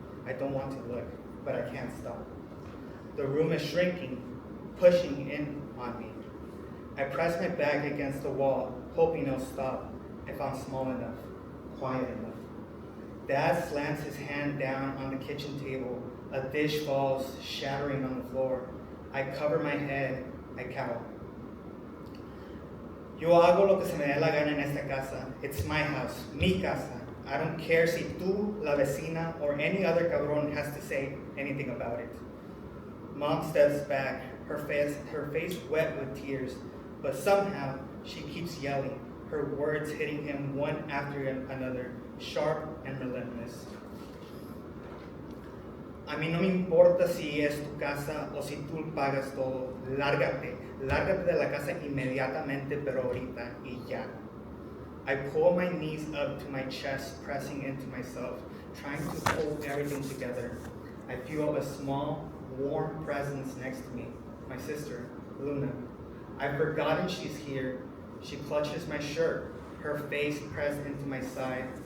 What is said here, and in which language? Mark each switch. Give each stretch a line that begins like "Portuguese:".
English: I don't want to look, but I can't stop. The room is shrinking, pushing in on me. I press my back against the wall, hoping it'll stop if I'm small enough, quiet enough. Dad slams his hand down on the kitchen table. A dish falls, shattering on the floor. I cover my head. I cower.
Spanish: Yo hago lo que se me dé la gana en esta casa.
English: It's my house,
Spanish: mi casa.
English: I don't care
Spanish: si tú, la vecina,
English: or any other cabrón has to say anything about it. Mom steps back, her face wet with tears, but somehow she keeps yelling, her words hitting him one after another, sharp and relentless.
Spanish: A mí no me importa si es tu casa o si tú pagas todo. Lárgate. Lárgate de la casa inmediatamente, pero ahorita y ya.
English: I pull my knees up to my chest, pressing into myself, trying to hold everything together. I feel a small, warm presence next to me, my sister, Luna. I've forgotten she's here. She clutches my shirt, her face pressed into my side.